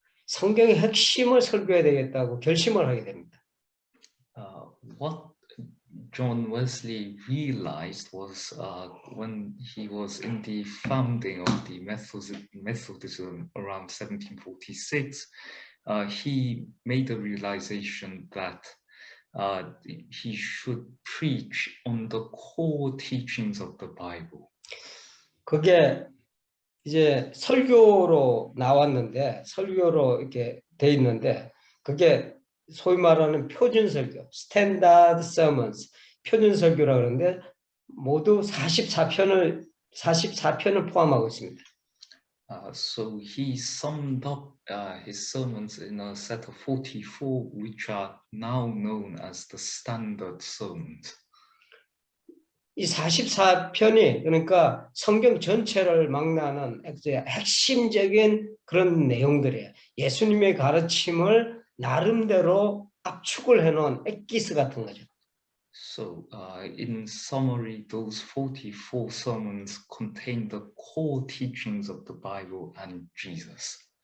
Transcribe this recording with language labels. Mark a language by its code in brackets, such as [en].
[ko] 성경의 핵심을 설교해야 되겠다고 결심을 하게 됩니다. [en] What John Wesley realized was when he was in the founding of the Methodism around 1746, he made a realization that he should preach on the core teachings of the Bible. [ko] 그게 이제 설교로 나왔는데 설교로 이렇게 돼 있는데 그게 소위 말하는 표준 설교, 스탠다드 서먼스, 표준 설교라 그러는데 모두 44편을 포함하고 있습니다. [en] So he summed up his sermons in a set of 44, which are now known as the standard sermons. [ko] 이 44편이 그러니까 성경 전체를 망라하는 핵심적인 그런 내용들이에요. 예수님의 가르침을 나름대로 압축을 해놓은 엑기스 같은 거죠. [en] So in summary, those 44 sermons contain the core teachings of the Bible and Jesus.